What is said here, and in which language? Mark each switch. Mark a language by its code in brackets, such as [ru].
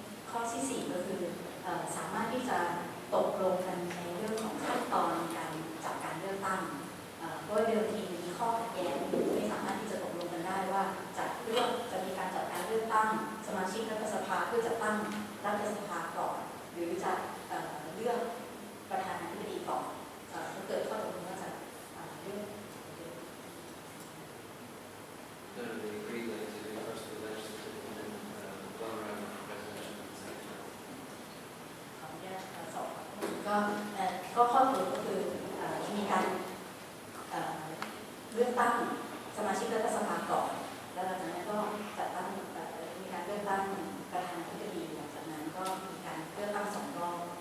[th] ข้อที่ 4 ก็คือสามารถที่จะตกลงกันในเรื่องของขั้นตอนการจัดการเลือกตั้งเพราะเดิมทีมีข้อขัดแย้งไม่สามารถที่จะตกลงกันได้ว่าจะมีการจัดการเลือกตั้งสมาชิกรัฐสภาเพื่อจัดตั้งรัฐสภาก่อนหรือจะเลือกประธานาธิบดีก่อนถ้าเกิดข้อตกลงว่าจะเลือก [en] No, they agreed that to do first the elections and then one round of presidential and second round. [th] ขออนุญาตสอบก็ข้อตกลงก็คือมีการเลือกตั้งสมาชิกรัฐสภาก่อนแล้วหลังจากนั้นก็จัดตั้งมีการเลือกตั้งประธานาธิบดีหลังจากนั้นก็มีการเลือกตั้ง2 รอบ